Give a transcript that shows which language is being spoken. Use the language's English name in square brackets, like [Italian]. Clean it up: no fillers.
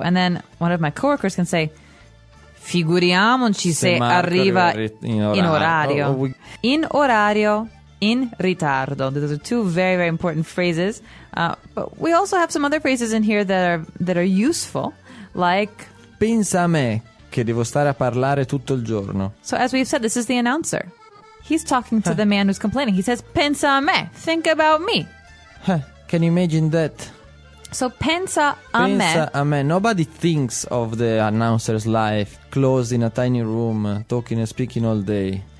[English] And then one of my coworkers can say, [Italian] figuriamoci se arriva in orario. In orario, in ritardo. [English] Those are two very, very important phrases, but we also have some other phrases in here that are useful, like [Italian] pensa a me che devo stare a parlare tutto il giorno. [English] So as we've said, this is the announcer. He's talking to the man who's complaining. He says, [Italian] pensa a me, [English] think about me. Can you imagine that? [Italian] So pensa a me. Pensa a me. [English] Nobody thinks of the announcer's life closed in a tiny room, talking and speaking all day.